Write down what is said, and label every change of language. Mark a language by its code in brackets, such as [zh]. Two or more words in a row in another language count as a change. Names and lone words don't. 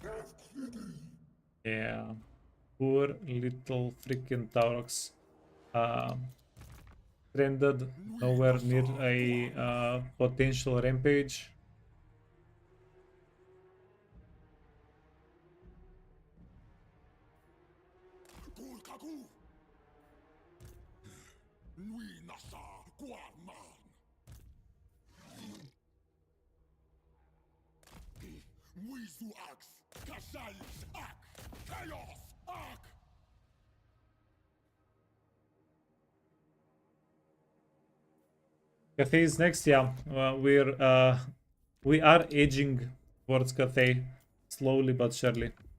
[en] Yeah. Poor little freaking Taurox. Stranded nowhere near a potential rampage. Kulkaku. Nui nasa guarman. Wizu ax. Kashalis ak. Chaos ak. Cathay is next, yeah. We are edging towards Cathay slowly but surely.